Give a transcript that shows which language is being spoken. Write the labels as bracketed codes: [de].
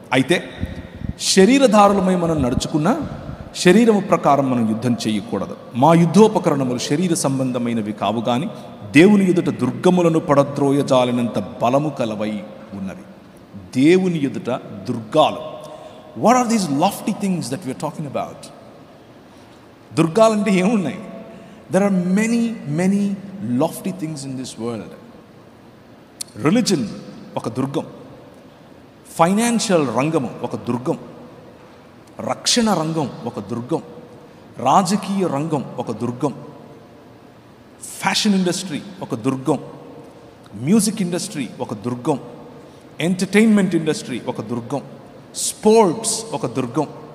[te] అయితే శరీరధారులమై మనం నడుచుకున్నా శరీరము ప్రకారం మనం యుద్ధం చేయకూడదు. మా యుద్ధోపకరణములు శరీర సంబంధమైనవి కావు గాని దేవుని ఎదుట దుర్గములను పడద్రోయజాలినంత బలము కలవై ఉన్నవి. దేవుని ఎదుట దుర్గాలు. [en] What are these lofty things that we are talking about? [te] దుర్గాలంటే ఏమున్నాయి? [en] There are many lofty things in this world. [te] Religion ఒక దుర్గం, ఫైనాన్షియల్ రంగము ఒక దుర్గం, రక్షణ రంగం ఒక దుర్గం, రాజకీయ రంగం ఒక దుర్గం, ఫ్యాషన్ ఇండస్ట్రీ ఒక దుర్గం, మ్యూజిక్ ఇండస్ట్రీ ఒక దుర్గం, ఎంటర్టైన్మెంట్ ఇండస్ట్రీ ఒక దుర్గం, స్పోర్ట్స్ ఒక దుర్గం.